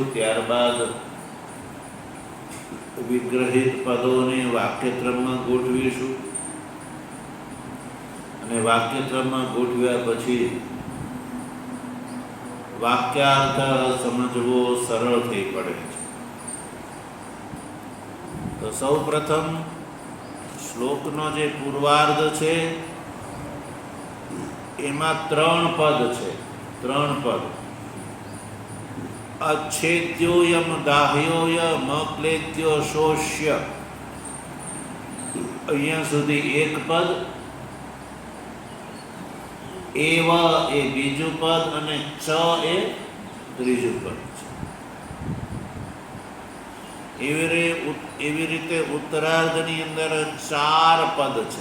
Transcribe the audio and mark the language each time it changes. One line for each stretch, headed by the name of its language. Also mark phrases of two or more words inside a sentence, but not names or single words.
Gujarati: ત્યારબાદ વિગ્રહિત પદોને વાક્યક્રમમાં ગોઠવીશું અને વાક્યક્રમમાં ગોઠવ્યા પછી વાક્યાર્થ સમજવો સરળ થઈ પડે છે. તો સૌ પ્રથમ શ્લોકનો જે પૂર્વાર્ધ છે એમાં 3 પદ છે. 3 પદ.
Sanskrit: अच्छेद्योऽयं दाह्योऽय क्लेद्यो शोष्य.
Gujarati: અહીંયા સુધી એક પદ, એવ એ બીજું પદ અને ચ એ ત્રીજું પદ છે. એવી રીતે ઉત્તરાર્ધની અંદર 4 પદ છે.